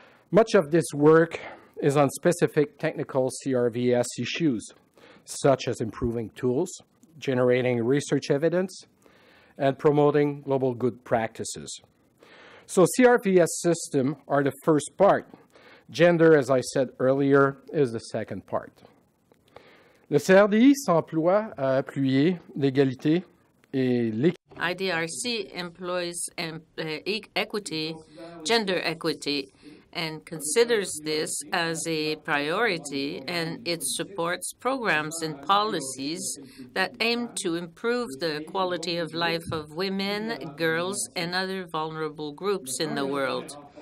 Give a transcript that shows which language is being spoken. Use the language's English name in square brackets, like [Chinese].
[English] Much of this work is on specific technical CRVS issues, such as improving tools, generating research evidence, and promoting global good practices. So CRVS systems are the first part. Gender, as I said earlier, is the second part. [French] Le CRDI s'emploie à appuyer l'égalité et l'équité. [English] IDRC employs equity, gender equity, and considers this as a priority, and it supports programs and policies that aim to improve the quality of life of women, girls, and other vulnerable groups in the world.